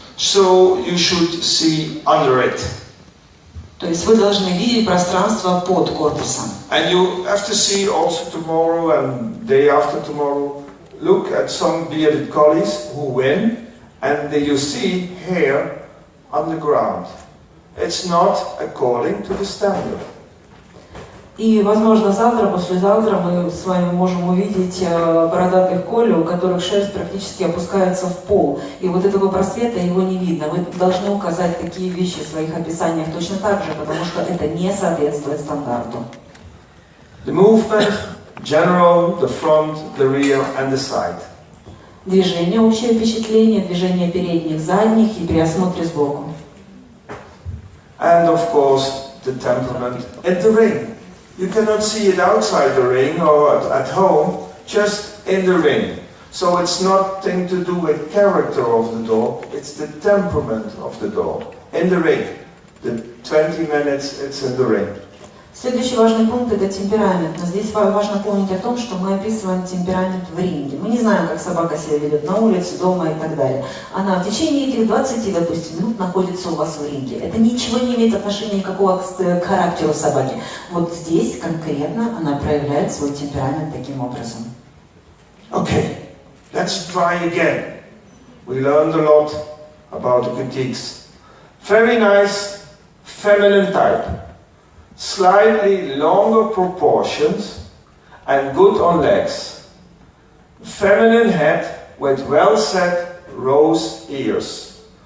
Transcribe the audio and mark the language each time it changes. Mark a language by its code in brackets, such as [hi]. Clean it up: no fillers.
[en] So you should see under it. [ru] То есть вы должны видеть пространство под корпусом. [en] And you have to see also tomorrow and day after tomorrow. Look at some bearded collies who win, and you see hair on the ground. It's not according to the standard. [ru] И, возможно, завтра, послезавтра мы с вами можем увидеть бородатых колли, у которых шерсть практически опускается в пол. И вот этого просвета его не видно. Вы должны указать такие вещи в своих описаниях точно так же, потому что это не соответствует стандарту. [en] The movement, general, the front, the rear and the side. [ru] Движение, общее впечатление, движение передних, задних и при осмотре сбоку. [en] And of course, the temperament in the ring. You cannot see it outside the ring or at home, just in the ring. So it's nothing to do with character of the dog, it's the temperament of the dog. In the ring. The 20 minutes it's in the ring. [ru] Следующий важный пункт – это темперамент. Но здесь важно помнить о том, что мы описываем темперамент в ринге. Мы не знаем, как собака себя ведет на улице, дома и так далее. Она в течение этих 20, допустим, минут находится у вас в ринге. Это ничего не имеет отношения никакого к характеру собаки. Вот здесь конкретно она проявляет свой темперамент таким образом. [en] Okay, let's try again. We learned a lot about the critiques. Very nice, feminine type. Slightly longer proportions and good on legs. Feminine head with well-set rose ears.